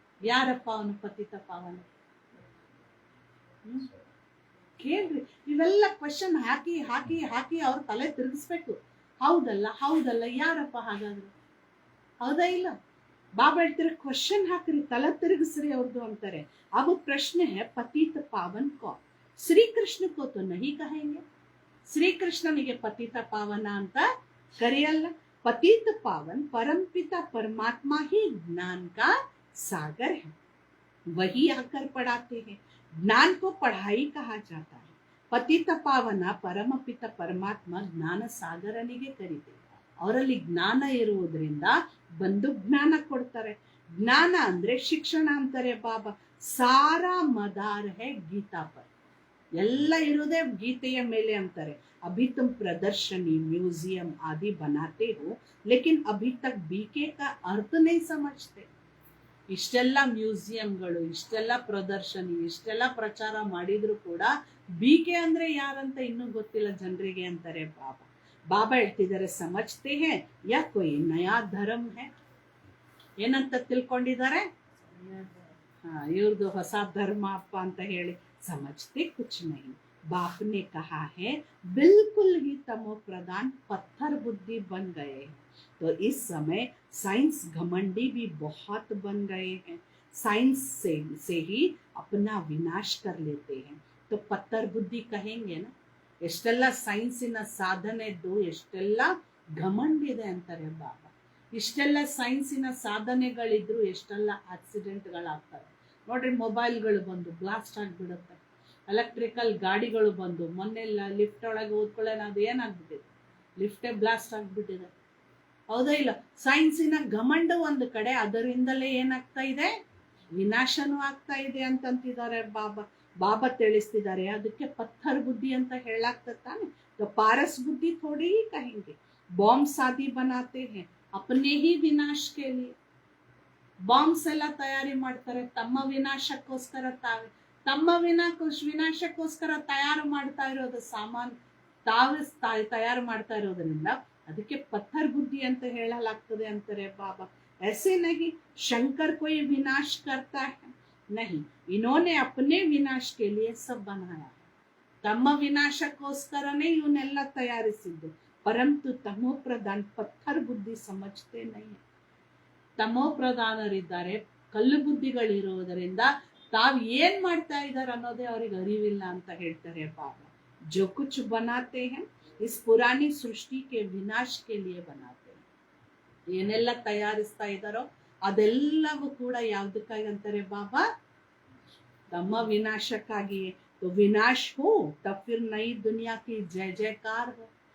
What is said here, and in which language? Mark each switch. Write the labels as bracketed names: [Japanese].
[Kannada] ಯಾರಪ್ಪ ಅವನು ಪತಿತ ಪಾವನ? ಕೇಳ್ರಿ. ಇವೆಲ್ಲ ಕ್ವಶನ್ ಹಾಕಿ ಹಾಕಿ ಹಾಕಿ ಅವ್ರ ತಲೆ ತಿರುಗಿಸ್ಬೇಕು. ಹೌದಲ್ಲ ಹೌದಲ್ಲ, ಯಾರಪ್ಪ ಹಾಗಾದ್ರೆ? ಹೌದಾ ಇಲ್ಲ? ಬಾಬಾ ಹೇಳ್ತಾರೆ ಕ್ವಶನ್ ಹಾಕ್ರಿ, ತಲೆ ತಿರುಗಿಸ್ರಿ ಅವ್ರದ್ದು ಅಂತಾರೆ. [Hindi] अब प्रश्न है पतित पावन कौन? श्री कृष्ण को तो नहीं कहेंगे. [Kannada] ಶ್ರೀಕೃಷ್ಣನಿಗೆ ಪತಿತ ಪಾವನ ಅಂತ ಕರೆಯಲ್ಲ. [Hindi] पतित पावन परमपिता परमात्मा ही ज्ञान का सागर है, वही आकर पढ़ाते हैं. ज्ञान को पढ़ाई कहा जाता है. [Kannada] पतित पावನ ಪರಮಪಿತ ಪರಮಾತ್ಮ ಜ್ಞಾನ ಸಾಗರನಿಗೆ ಕರೀತಾರೆ. ಅವರಲ್ಲಿ ಜ್ಞಾನ ಇರುವುದರಿಂದ ಬಂದು ಜ್ಞಾನ ಕೊಡ್ತಾರೆ. ಜ್ಞಾನ ಅಂದ್ರೆ ಶಿಕ್ಷಣ ಅಂತಾರೆ ಬಾಬಾ. [Hindi] ಸಾರಾ ಮದಾರ್ ಹೇ ಗೀತಾ ಪರ್, [Kannada] ಎಲ್ಲ ಇರೋದೇ ಗೀತೆಯ ಮೇಲೆ ಅಂತಾರೆ. [Hindi] अभी तुम प्रदर्शनी म्यूजियम आदि बनाते हो, लेकिन अभी तक बीके का अर्थ नहीं समझते. [Kannada] ಇಷ್ಟೆಲ್ಲ ಮ್ಯೂಸಿಯಂಗಳು, ಇಷ್ಟೆಲ್ಲ ಪ್ರದರ್ಶನಿ, ಇಷ್ಟೆಲ್ಲ ಪ್ರಚಾರ ಮಾಡಿದ್ರು ಕೂಡ ಬಿಕೆ ಅಂದ್ರೆ ಯಾರಂತ ಇನ್ನೂ ಗೊತ್ತಿಲ್ಲ ಜನರಿಗೆ ಅಂತಾರೆ ಬಾಬಾ. ಬಾಬಾ ಹೇಳ್ತಿದ್ದಾರೆ [Hindi] ಸಮಜ್ತೆ ಹೇ ಯಾ ಕೊಯ್ ನಯಾ ಧರ್ಮ ಹೇ? [Kannada] ಏನಂತ ತಿಳ್ಕೊಂಡಿದ್ದಾರೆ? ಇವ್ರದ್ದು ಹೊಸ ಧರ್ಮ ಅಪ್ಪ ಅಂತ ಹೇಳಿ. [Hindi] ಸಮಜ್ತೆ ಕುಚ್ ನಹಿ. बाप ने कहा है बिल्कुल ही तमो प्रधान पत्थर बुद्धि बन गए हैं. तो इस समय साइंस घमंडी भी बहुत बन गए हैं. साइंस से ही अपना विनाश कर लेते हैं. तो पत्थर बुद्धि कहेंगे ना. [Kannada] ಎಷ್ಟೆಲ್ಲ ಸೈನ್ಸಿನ ಸಾಧನೆದ್ದು ಎಷ್ಟೆಲ್ಲ ಘಮಂಡ್ ಇದೆ ಅಂತಾರೆ ಬಾಬಾ. ಇಷ್ಟೆಲ್ಲ ಸೈನ್ಸಿನ ಸಾಧನೆಗಳಿದ್ರು ಎಷ್ಟೆಲ್ಲ ಆಕ್ಸಿಡೆಂಟ್ಗಳಾಗ್ತವೆ ನೋಡ್ರಿ. ಮೊಬೈಲ್ಗಳು ಬಂದು ಬ್ಲಾಸ್ಟ್ ಆಗಿಬಿಡುತ್ತೆ, ಎಲೆಕ್ಟ್ರಿಕಲ್ ಗಾಡಿಗಳು ಬಂದು, ಮೊನ್ನೆಲ್ಲ ಲಿಫ್ಟ್ ಒಳಗೆ ಓದ್ಕೊಳ್ಳೋಣ, ಅದು ಏನಾಗ್ಬಿಟ್ಟಿದೆ, ಲಿಫ್ಟೇ ಬ್ಲಾಸ್ಟ್ ಆಗ್ಬಿಟ್ಟಿದೆ. ಹೌದಾ ಇಲ್ಲ? ಸೈನ್ಸಿನ ಘಮಂಡ ಒಂದು ಕಡೆ, ಅದರಿಂದಲೇ ಏನಾಗ್ತಾ ಇದೆ, ವಿನಾಶನೂ ಆಗ್ತಾ ಇದೆ ಅಂತಂತಿದ್ದಾರೆ ಬಾಬಾ. ಬಾಬಾ ತಿಳಿಸ್ತಿದ್ದಾರೆ ಅದಕ್ಕೆ ಪತ್ಥರ್ ಬುದ್ಧಿ ಅಂತ ಹೇಳಾಗ್ತದೆ ತಾನೆ. [Hindi] ಪಾರಸ್ ಬುದ್ಧಿ ಥೋಡಿ ಕहेंगे. ಬಾಂಬ್ಸ್ ಆದಿ बनाते हैं अपने ही विनाश के लिए. [Kannada] ಬಾಂಬ್ಸ್ ಎಲ್ಲ ತಯಾರಿ ಮಾಡ್ತಾರೆ ತಮ್ಮ ವಿನಾಶಕ್ಕೋಸ್ಕರ. ತಮ್ಮ ವಿನಾಶಕ್ಕೋಸ್ಕರ ತಯಾರು ಮಾಡ್ತಾ ಇರೋದು ಸಾಮಾನು ತಾವೇ ತಯಾರು ಮಾಡ್ತಾ ಇರೋದ್ರಿಂದ ಅದಕ್ಕೆ ಪತ್ಥರ್ ಬುದ್ಧಿ ಅಂತ ಹೇಳಲಾಗ್ತದೆ ಅಂತಾರೆ ಬಾಬಾ. [Hindi] ऐसे नहीं शंकर कोई विनाश करता है, नहीं, इन्होंने अपने विनाश के लिए सब बनाया. [Kannada] ತಮ್ಮ ವಿನಾಶಕ್ಕೋಸ್ಕರನೇ ಇವನ್ನೆಲ್ಲ ತಯಾರಿಸಿದ್ದು. [Hindi] ಪರಂತು ತಮೋ ಪ್ರಧಾನ್ ಪತ್ಥರ್ ಬುದ್ಧಿ ಸಮಜ್ತೆ ನಹಿ. [Kannada] ತಮೋ ಪ್ರಧಾನರಿದ್ದಾರೆ, ಕಲ್ಲು ಬುದ್ಧಿಗಳಿರುವುದರಿಂದ ತಾವ್ ಏನ್ ಮಾಡ್ತಾ ಇದ್ದಾರೆ ಅನ್ನೋದೇ ಅವ್ರಿಗೆ ಅರಿವಿಲ್ಲ ಅಂತ ಹೇಳ್ತಾರೆ ಬಾಬಾ. [Hindi] जो कुछ बनाते हैं इस पुरानी सृष्टि के विनाश के लिए बनाते हैं. [Kannada] ಏನೆಲ್ಲ ತಯಾರಿಸ್ತಾ ಇದ್ದಾರೋ ಅದೆಲ್ಲವೂ ಕೂಡ ಯಾವ್ದಕ್ಕಾಗಿ ಅಂತಾರೆ ಬಾಬಾ? ತಮ್ಮ ವಿನಾಶಕ್ಕಾಗಿಯೇ. [Hindi] तो विनाश हो तब फिर नई दुनिया की जय जयकार हो.